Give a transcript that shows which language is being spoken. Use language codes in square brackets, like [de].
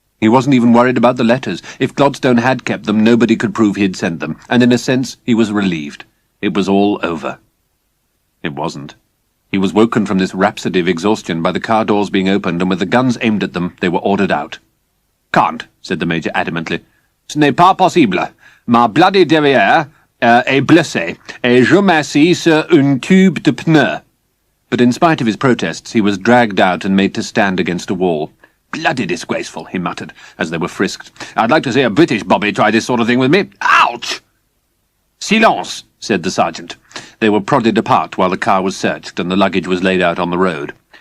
[en] He wasn't even worried about the letters. If Gladstone had kept them, nobody could prove he'd sent them, and in a sense he was relieved. It was all over. It wasn't. He was woken from this rhapsody of exhaustion by the car doors being opened, and with the guns aimed at them, they were ordered out. "Can't," said the Major adamantly. [fr] "Ce n'est pas possible. Ma bloody derrière est blessée, et je m'assis sur un tube de pneu." [en] But in spite of his protests, he was dragged out and made to stand against a wall. "Bloody disgraceful," he muttered, as they were frisked. "I'd like to see a British bobby try this sort of thing with me. Ouch!" "Silence," said the sergeant. They were prodded apart while the car was searched and the luggage was laid out on the road.